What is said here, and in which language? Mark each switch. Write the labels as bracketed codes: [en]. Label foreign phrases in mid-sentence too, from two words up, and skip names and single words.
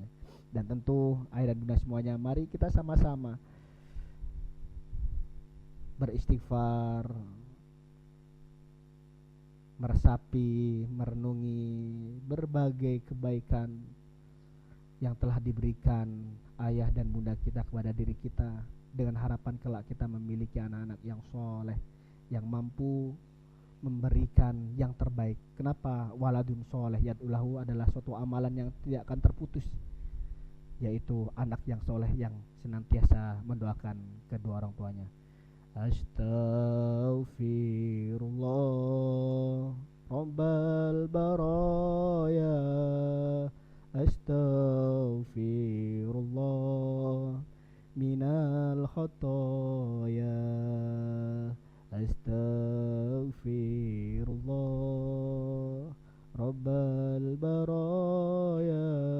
[id] Dan tentu ayah dan bunda semuanya, mari kita sama-sama beristighfar, meresapi, merenungi berbagai kebaikan yang telah diberikan ayah dan bunda kita kepada diri kita, dengan harapan kelak kita memiliki anak-anak yang soleh, yang mampu memberikan yang terbaik. Kenapa [ar] ولد صالح يدعو له [id] adalah suatu amalan yang tidak akan terputus, yaitu anak yang soleh yang senantiasa mendoakan kedua orang tuanya. [ar] أستغفر الله رب البرايا، أستغفر الله من الخطايا، أستغفر الله رب البرايا,